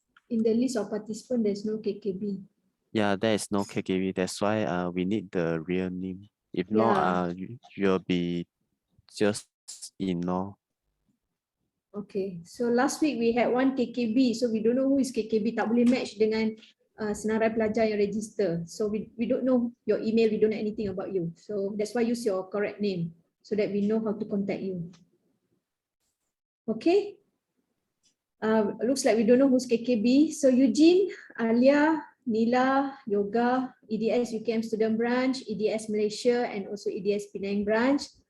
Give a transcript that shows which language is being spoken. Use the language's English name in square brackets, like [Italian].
[English] In the list of participants, there's no KKB. Yeah, there is no KKB. That's why we need the real name. If Yeah. not, you'll be just ignore. Okay, so last week we had one KKB, so we don't know who is KKB. [Malay] Tak boleh match dengan senarai pelajar yang register. [English] So we don't know your email, we don't know anything about you. So that's why use your correct name so that we know how to contact you. Okay. Looks like we don't know who's KKB. So Eugene, Alia, Nila, Yoga, EDS UKM Student Branch, EDS Malaysia, and also EDS Penang Branch.